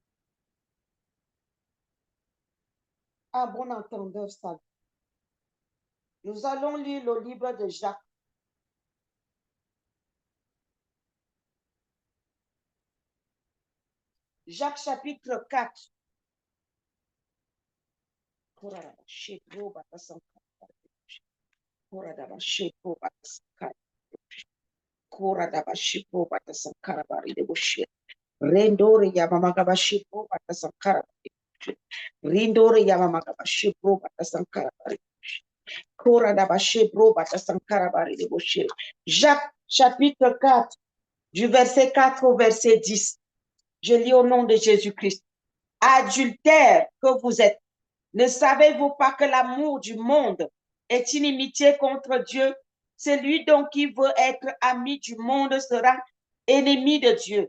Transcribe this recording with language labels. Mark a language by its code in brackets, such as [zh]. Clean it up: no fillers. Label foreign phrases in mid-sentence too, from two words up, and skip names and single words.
[fr] À bon entendeur, ça. Nous allons lire le livre de Jacques. Jacques chapitre 4. Rendore Yamamagabashi Bata Sankara. Rindore Yamamagabashi Bata Sankara. Kora Dabashi Bata Sankara de Boshe. Jacques chapitre 4, du verset 4 au verset 10. Je lis au nom de Jésus-Christ. Adultère que vous êtes, ne savez-vous pas que l'amour du monde est inimitié contre Dieu? Celui donc qui veut être ami du monde sera ennemi de Dieu.